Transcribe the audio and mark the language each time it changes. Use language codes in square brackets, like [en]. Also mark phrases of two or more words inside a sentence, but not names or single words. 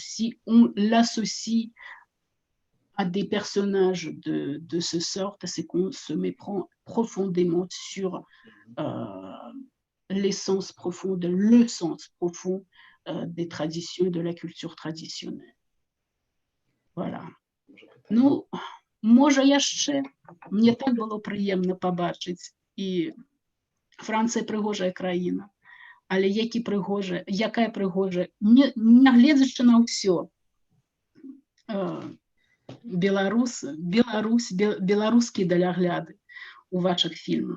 [fr] Si on l'associe à des personnages de ce sorte, c'est qu'on se méprend profondément sur l'essence profonde, le sens profond des traditions et de la culture traditionnelle. Voilà. [be] Ну, може яшчэ. Мне так было прыемна пабачыць. І Францыя прыгожая краіна. Але якая прыгожая, нягледзячы на ўсё, беларускія далягляды у вашых фільмах.